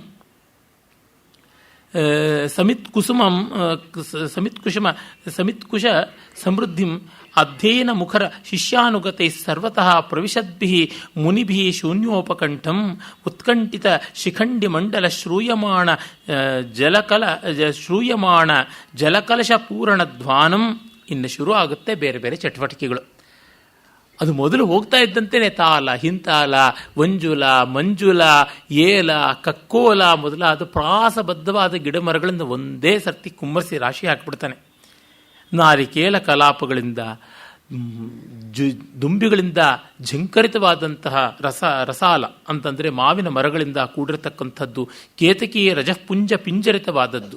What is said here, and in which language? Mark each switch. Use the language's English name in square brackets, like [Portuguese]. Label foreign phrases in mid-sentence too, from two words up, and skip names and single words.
[Sanskrit] ಸಮಿತ್ಕುಶ ಸಮೃದ್ಧಿಂ ಅಧ್ಯಯನ ಮುಖರ ಶಿಷ್ಯಾನುಗತೈ ಸರ್ವತಃ ಪ್ರವಿಶದ್ಭಿಃ ಮುನಿಭಿಃ ಶೂನ್ಯೋಪಕಂಠಂ ಉತ್ಕಂಠಿತ ಶಿಖಂಡಿ ಮಂಡಲ ಶ್ರೂಯಮಾಣ ಜಲಕಲಶ ಪೂರ್ಣ ಧ್ವಾನಂ. [Kannada] ಇನ್ನು ಶುರು ಆಗುತ್ತೆ ಬೇರೆ ಬೇರೆ ಚಟುವಟಿಕೆಗಳು. ಅದು ಮೊದಲು ಹೋಗ್ತಾ ಇದ್ದಂತೆಯೇ ತಾಲ, ಹಿಂತಾಲ, ವಂಜುಲ, ಮಂಜುಲ, ಏಲ, ಕಕ್ಕೋಲ ಮೊದಲಾದ ಪ್ರಾಸಬದ್ಧವಾದ ಗಿಡಮರಗಳಿಂದ ಒಂದೇ ಸರ್ತಿ ಕುಮ್ಮರಿಸಿ ರಾಶಿ ಹಾಕಿಬಿಡ್ತಾನೆ. ನಾರಿಕೇಲ ಕಲಾಪಗಳಿಂದ, ದುಂಬಿಗಳಿಂದ ಝಂಕರಿತವಾದಂತಹ ರಸಾಲ ಅಂತಂದರೆ ಮಾವಿನ ಮರಗಳಿಂದ ಕೂಡಿರತಕ್ಕಂಥದ್ದು, ಕೇತಕಿಯ ರಜಃಪುಂಜ ಪಿಂಜರಿತವಾದದ್ದು.